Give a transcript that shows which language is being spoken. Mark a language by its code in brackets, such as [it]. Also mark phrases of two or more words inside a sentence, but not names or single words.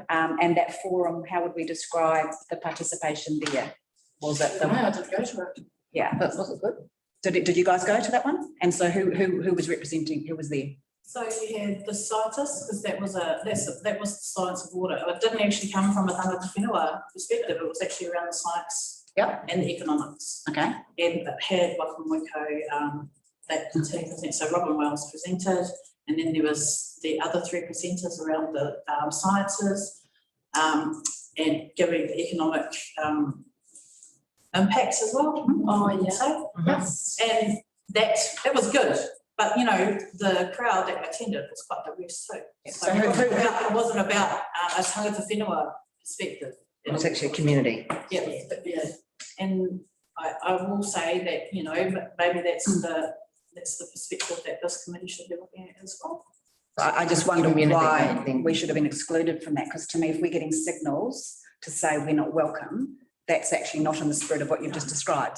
[en] And that forum, how would we describe the participation there? Was it the, I didn't go to it. yeah, But was it good? did you guys go to that one? And so who was representing, who was there? So you had the scientists, because that was the science of water. It didn't actually come from a [mi] tangata whenua [en] perspective. It was actually around the science and the economics. Okay. And it had Wakamwiko, that team present. So Robin Wells presented, and then there was the other three presenters around the sciences, and giving the economic impacts as well. Oh, yeah. So, Yes. and it was good. But, you know, the crowd that attended was quite diverse too. So it wasn't about a [mi] tangata whenua [en] perspective. It was actually a community. Yeah. And I will say that, you know, maybe that's the perspective that this committee should be looking at as well. I just wonder Community, I why think. we should have been excluded from that, because to me, if we're getting signals to say we're not welcome, that's actually not in the spirit of what you've just described.